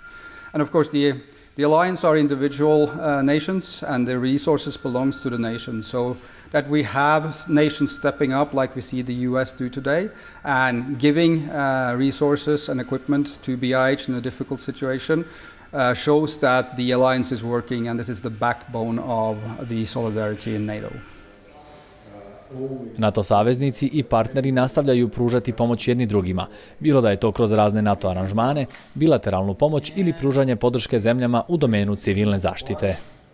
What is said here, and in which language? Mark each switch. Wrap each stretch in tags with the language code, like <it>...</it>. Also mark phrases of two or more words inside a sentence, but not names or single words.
<en>And of course the alliance are individual nations and the resources belongs to the nation. So that we have nations stepping up like we see the US do today and giving resources and equipment to BiH in a difficult situation shows that the alliance is working, and this is the backbone of the solidarity in NATO.</en> <bs>NATO saveznici i partneri nastavljaju pružati pomoć jedni drugima, bilo da je to kroz razne NATO aranžmane, bilateralnu pomoć ili pružanje podrške zemljama u domenu civilne zaštite.</bs>